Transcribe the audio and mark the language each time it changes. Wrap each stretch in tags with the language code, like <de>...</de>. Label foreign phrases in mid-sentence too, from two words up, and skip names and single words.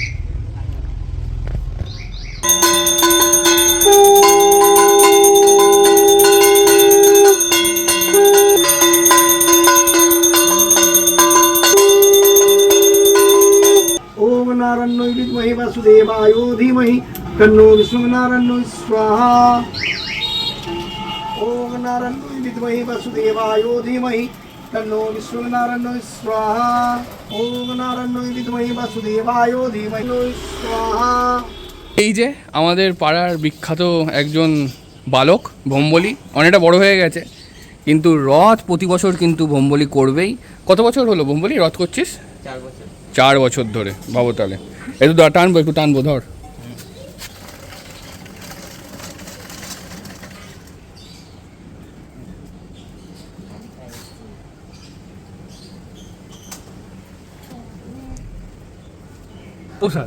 <sa>ओम नारायण विद्महे वासुदेवाय धीमहि तन्नो विष्णुनारायण स्वाहा ओम नारायण विद्महे वासुदेवाय धीमहि तन्नो विष्णुनारायण स्वाहा ओम नारायण विद्महे वासुदेवाय धीमहि स्वाहा।</sa> <bn>এই যে আমাদের পাড়ার বিখ্যাত একজন বালক ভোম্বলি, অনেকটা বড় হয়ে গেছে, কিন্তু রথ প্রতি বছর কিন্তু ভোম্বলি করবেই। কত বছর হলো ভোম্বলি রথ করছিস? 4 বছর ধরে। ভাবো তাহলে। একটু টানবো, একটু টানবো, ধর। প্রসাদ</bn>